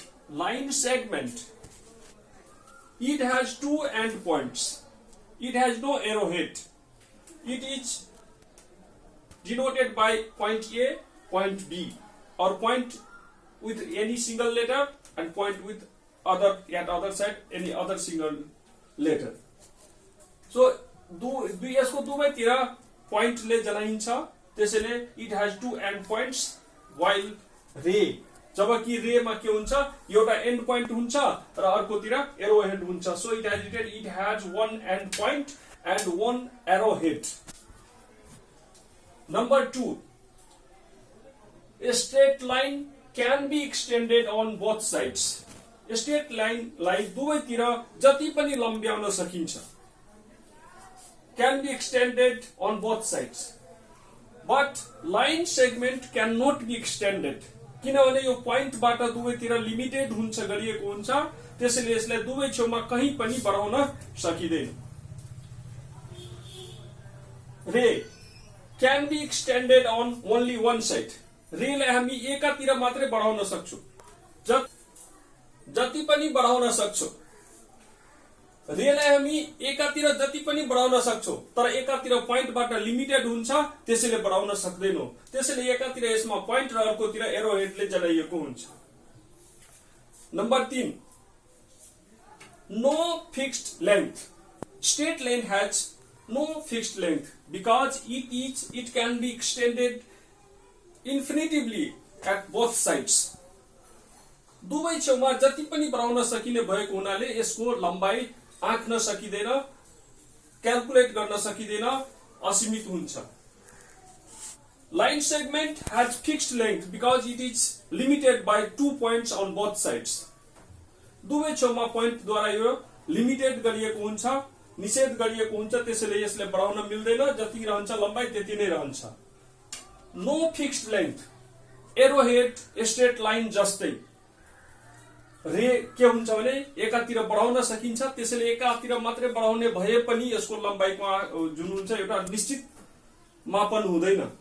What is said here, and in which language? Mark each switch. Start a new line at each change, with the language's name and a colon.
English: Line segment, it has two end points. It has no arrowhead. It is denoted by point A, point B, or point with any single letter and point with other side any other single letter. So
Nepali: यसको दुवैतिर पोइन्टले जनाइन्छ, त्यसैले
English: it has two end points, while ray,
Nepali: जबकि रे मा के हुन्छ, एउटा and point हुन्छ र अर्कोतिर एरो हेड हुन्छ.
English: So it has one end point and one arrowhead. Number 2, a straight line can be extended on both sides. A straight line
Nepali: लाई दुवैतिर जति पनि लम्ब्याउन सकिन्छ.
English: Can be extended on both sides. But line segment cannot be extended.
Nepali: किनभने यो पोइन्टबाट दुवैतिर limited हुन्छ, गरिएको हुन्छ, त्यसैले यसलाई दुवै छेउमा कहीं पनि बढाउन सकिदैन.
English: Ray can be extended on only one side.
Nepali: रे लाई हामी एकातिर मात्रै बढाउन सक्छौं, जति पनि बढाउन सक्छौं. रेलाई हामी एकातिर जति पनि बढाउन सक्छौं, तर एकातिर पोइन्टबाट लिमिटेड हुन्छ, त्यसैले बढाउन सक्दैनौं. त्यसैले एकातिर यसमा पोइन्ट र अर्कोतिर एरो हेडले जनाइएको हुन्छ.
English: Number 3, no fixed length. Straight line has no fixed length because it can be extended infinitively at both sides.
Nepali: दुवै छेउमा जति पनि बढाउन सकिने भएको हुनाले यसको लम्बाई आँक्न सकिदैन, क्याल्कुलेट गर्न सकिदैन, असीमित हुन्छ.
English: Line segment has fixed length because it is limited by 2 points on both sides.
Nepali: दुवै छेउमा पोइन्ट द्वारा यो लिमिटेड गरिएको हुन्छ, निषेध गरिएको हुन्छ, त्यसैले यसले बढाउन मिल्दैन, जति रहन्छ लम्बाई त्यति नै रहन्छ.
English: No fixed length. Arrowhead straight line
Nepali: जस्तै रे के हुन्छ भने एकातिर बढाउन सकिन्छ, त्यसैले एकातिर मात्रै बढाउने भए पनि यसको लम्बाइको जुन हुन्छ एउटा निश्चित मापन हुँदैन.